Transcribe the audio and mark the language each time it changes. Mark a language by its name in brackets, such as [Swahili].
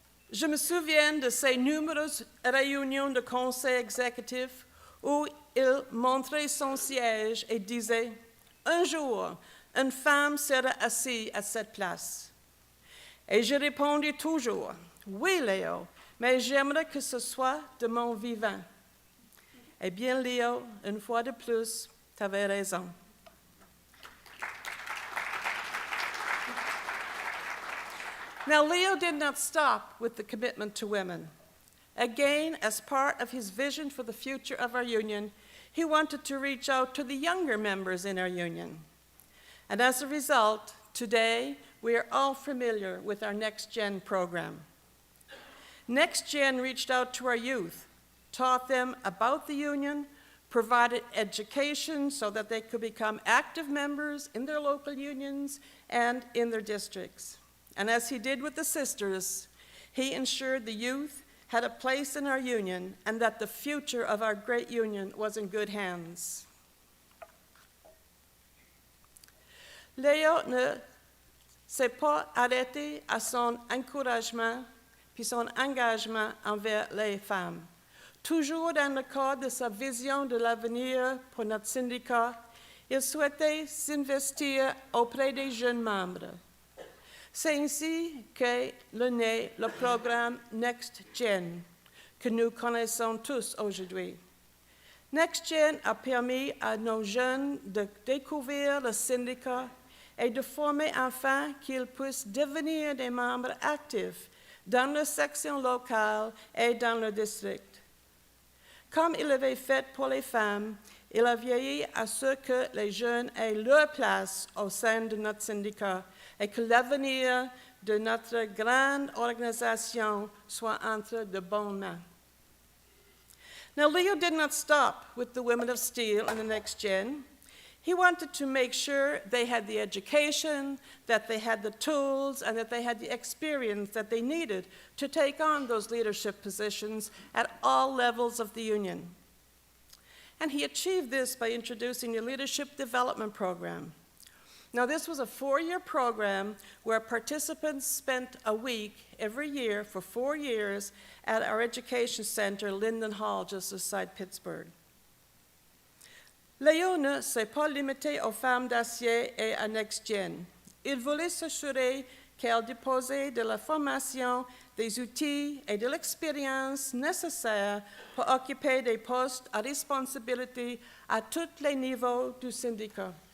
[French] Je me souviens de ces nombreuses réunions de conseil exécutif où il montrait son siège et disait, "Un jour, une femme sera assise à cette place." Et je répondis toujours, "Oui, Léo, mais j'aimerais que ce soit de mon vivant." Eh bien, Léo, une fois de plus, tu avais raison. [English] Now, Leo did not stop with the commitment to women. Again, as part of his vision for the future of our union, he wanted to reach out to the younger members in our union. And as a result, today, we are all familiar with our Next Gen program. Next Gen reached out to our youth, taught them about the union, provided education so that they could become active members in their local unions and in their districts. And as he did with the sisters, he ensured the youth had a place in our union and that the future of our great union was in good hands. [French] Léo ne s'est pas arrêté à son encouragement puis son engagement envers les femmes. Toujours dans le cadre de sa vision de l'avenir pour notre syndicat, Il souhaitait s'investir auprès des jeunes membres. C'est ainsi qu'est né le programme Next Gen, que nous connaissons tous aujourd'hui. Next Gen a permis à nos jeunes de découvrir le syndicat et de former enfin qu'ils puissent devenir des membres actifs dans leur section locale et dans le district. Comme il l'avait fait pour les femmes, il a veillé à ce que les jeunes aient leur place au sein de notre syndicat et que l'avenir de notre grande organisation soit entre de bonnes mains. [English] Now, Leo did not stop with the Women of Steel and the Next Gen. He wanted to make sure they had the education, that they had the tools, and that they had the experience that they needed to take on those leadership positions at all levels of the union. And he achieved this by introducing the Leadership Development Program. Now, this was a 4-year program where participants spent a week every year for 4 years at our education center, Linden Hall, just outside Pittsburgh. [French] Léo ne s'est pas limité aux femmes d'acier et à Next Gen. Il voulait s'assurer qu'elles disposaient de la formation, des outils et de l'expérience nécessaires pour occuper des postes à responsabilité à tous les niveaux du syndicat.